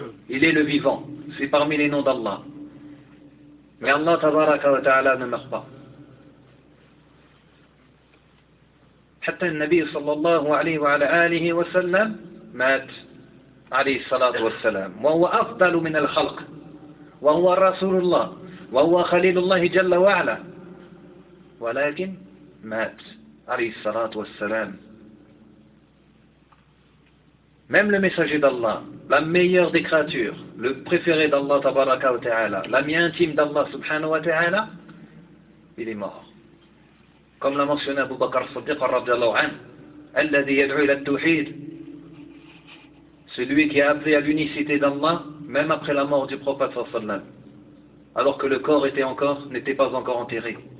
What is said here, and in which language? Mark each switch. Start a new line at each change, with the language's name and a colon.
French: Il est le vivant. C'est parmi les noms d'Allah. Mais Allah
Arabic: تبارك وتعالى
French: ne meurt pas.
Arabic: حتى النبي صلى الله عليه وعلى آله وسلم مات عليه الصلاة والسلام، وهو أفضل من الخلق، وهو رسول الله، وهو خليل الله جل وعلا، ولكن مات عليه الصلاة والسلام.
French: Même le messager d'Allah, la meilleure des créatures, le préféré d'Allah
Arabic: تبارك وتعالى,
French: l'ami intime d'Allah
Arabic: سبحانه وتعالى,
French: il est mort. Comme l'a mentionné Abu Bakr al-Siddiq radiallahu anhu,
Arabic: الذي يدعو إلى التوحيد,
French: celui qui a appelé à l'unicité d'Allah même après la mort du prophète
Arabic: sallallahu alayhi wa sallam,
French: alors que le corps n'était pas encore enterré.